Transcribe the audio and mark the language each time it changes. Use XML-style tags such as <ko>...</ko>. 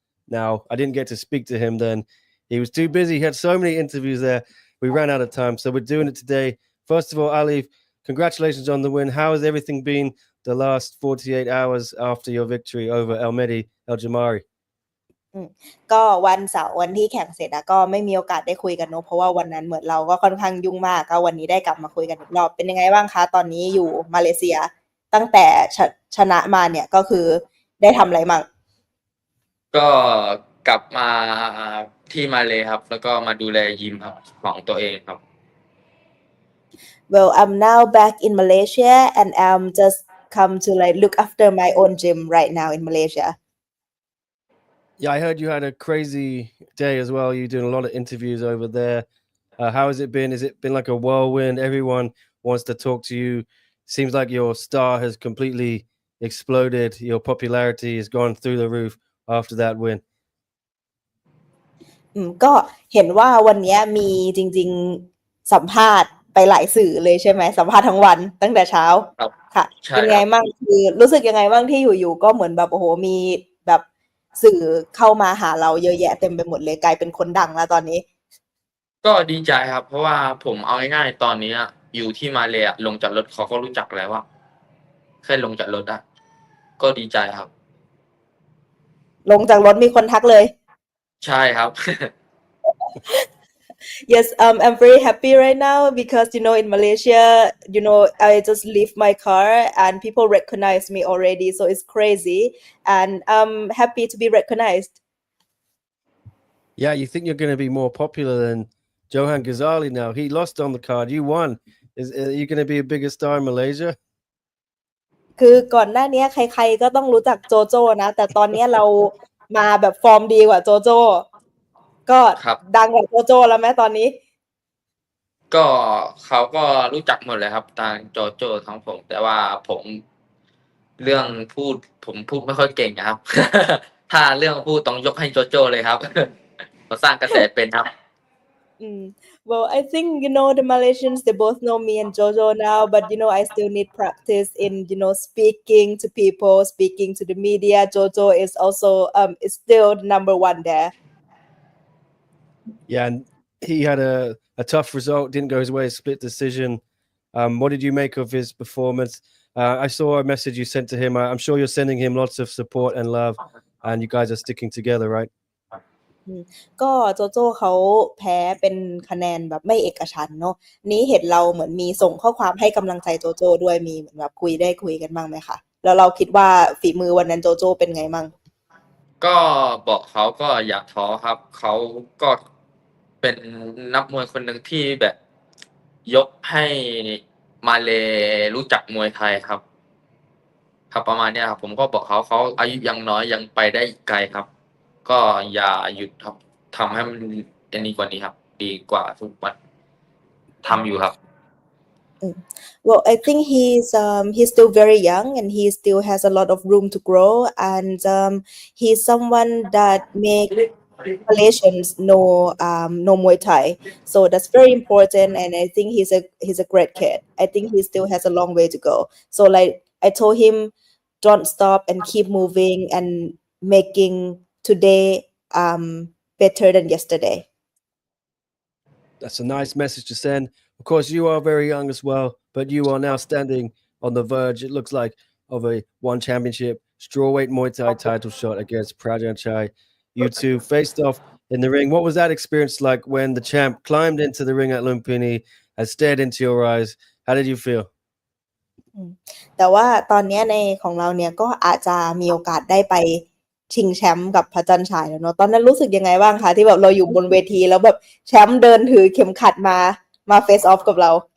<en>Now, I didn't get to speak to him then. He was too busy. He had so many interviews there. We ran out of time, so we're doing it today. First of all, Alif, congratulations on the win. How has everything been the last 48 hours after your victory over El Mehdi El Jamari?</en> <th>ก็วันเสาร์วันที่แข่งเสร็จก็ไม่มีโอกาสได้คุยกันเนอะเพราะว่าวันนั้นเหมือนเราก็ค่อนข้างยุ่งมากก็วันนี้ได้กลับมาคุยกันอีกรอบเป็นยังไงบ้างคะตอนนี้อยู่มาเลเซียตั้งแต่ชนะมาเนี่ยก็คือได้ทำอะไรมั่ง ก็กลับมาที่มาเลครับแล้วก็มาดูแลยิมครับของตัวเองครับ</th> <en>Well, I'm now back in Malaysia and I'm just come to look after my own gym right now in Malaysia. Yeah, I heard you had a crazy day as well. You're doing a lot of interviews over there. How has it been? Has it been like a whirlwind? Everyone wants to talk to you. Seems like your star has completely exploded. Your popularity has gone through the roof after that win.</en> <th>ก็เห็นว่าวันนี้มีจริงๆสัมภาษณ์ไปหลายสื่อเลยใช่ไหมสัมภาษณ์ทั้งวันตั้งแต่เช้าค่ะเป็นไงบ้างคือรู้สึกยังไงบ้างที่อยู่ๆก็เหมือนแบบโอ้โหมีแบบสื่อเข้ามาหาเราเยอะแยะเต็มไปหมดเลยกลายเป็นคนดังแล้วตอนนี้ ก็ดีใจครับเพราะว่าผมเอาง่ายๆตอนนี้อยู่ที่มาเลลงจากรถเขาก็รู้จักแล้วว่าแค่ลงจากรถก็ดีใจครับ ลงจากรถมีคนทักเลย ใช่ครับ</th> <en>Yes, I'm very happy right now because in Malaysia, I just leave my car and people recognize me already, so it's crazy, and I'm happy to be recognized. Yeah, you think you're going to be more popular than Johan Ghazali now? He lost on the card. You won. Are you going to be a bigger star in Malaysia?</en> <th>คือก่อนหน้านี้ใครๆก็ต้องรู้จักโจโจ้นะแต่ตอนนี้เรามาแบบฟอร์มดีกว่าโจโจ้ก็ดังกว่าโจโจ้แล้วไหมตอนนี้ ก็เขาก็รู้จักหมดเลยครับทางโจโจ้ทั้งผมแต่ว่าผมเรื่องผมพูดไม่ค่อยเก่งครับ ถ้าเรื่องพูดต้องยกให้โจโจ้เลยครับ เขาสร้างกระแสเป็นครับ</th> <en>Well, I think the Malaysians they both know me and Jojo now, but I still need practice in speaking to people, speaking to the media. Jojo is also is still the number one there. Yeah, and he had a tough result, didn't go his way, a split decision. What did you make of his performance? I saw a message you sent to him. I'm sure you're sending him lots of support and love, and you guys are sticking together, right?</en> <th>ก็โจโจ้เขาแพ้เป็นคะแนนแบบไม่เอกฉันท์เนาะนี้เห็นเราเหมือนมีส่งข้อความให้กำลังใจโจโจ้ด้วยมีเหมือนแบบคุยกันบ้างไหมคะแล้วเราคิดว่าฝีมือวันนั้นโจโจ้เป็นไงมั่ง ก็บอกเขาก็อย่าท้อครับเขาก็เป็นนักมวยคนหนึ่งที่แบบยกให้มาเลรู้จักมวยไทยครับประมาณนี้ครับผมก็บอกเขาอายุยังน้อยยังไปได้ไกลครับก็อย่าหยุดครับทำให้มันดีกว่านี้ครับดีกว่าทุกวันทำอยู่ครับ</th> <en>Well, I think he's still very young and he still has a lot of room to grow and he's someone that make Malaysians know Muay Thai, so that's very important and I think he's a great kid. I think he still has a long way to go. So I told him don't stop and keep moving and making today better than yesterday. That's a nice message to send. Of course, you are very young as well, but you are now standing on the verge, it looks like, of a One Championship strawweight Muay Thai title shot against Prajan Chai. You two faced off in the ring. What was that experience like when the champ climbed into the ring at Lumpini and stared into your eyes? How did you feel?</en> <th>แต่ว่าตอนนี้ในของเราเนี่ยก็อาจจะมีโอกาสได้ไปชิงแชมป์กับพระจันทร์ฉายแล้วเนาะตอนนั้นรู้สึกยังไงบ้างคะที่แบบเราอยู่บนเวทีแล้วแบบแชมป์เดินถือเข็มขัดมาเฟซออฟกับเรา</th>